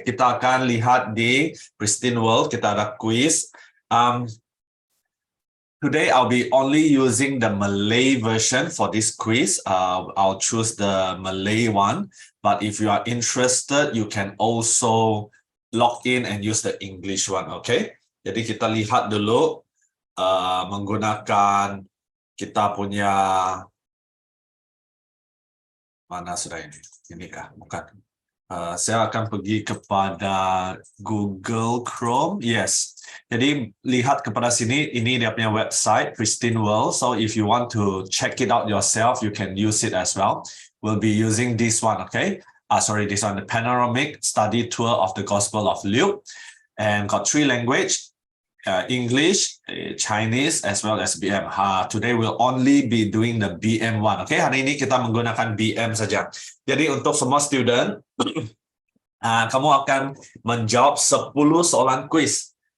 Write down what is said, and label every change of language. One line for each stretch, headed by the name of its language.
Malay: Kita akan lihat di Pristine World, kita ada quiz.
English: Today I'll be only using the Malay version for this quiz. I'll choose the Malay one, but if you are interested, you can also log in and use the English one, okay?
Malay: Jadi kita lihat dulu menggunakan kita punya mana sudah ini? Ini kah? Bukan. Saya akan pergi kepada Google Chrome. Yes. Jadi lihat kepada sini, ini dia punya website, Pristine World.
English: So if you want to check it out yourself, you can use it as well. We'll be using this one, okay? This one, the Panoramic Study Tour of the Gospel of Luke. And got 3 languages. English, Chinese, as well as BM. Today we'll only be doing the BM one.
Malay: Okay, hari ini kita menggunakan BM saja. Jadi untuk semua student, kamu akan menjawab 10 soalan quiz.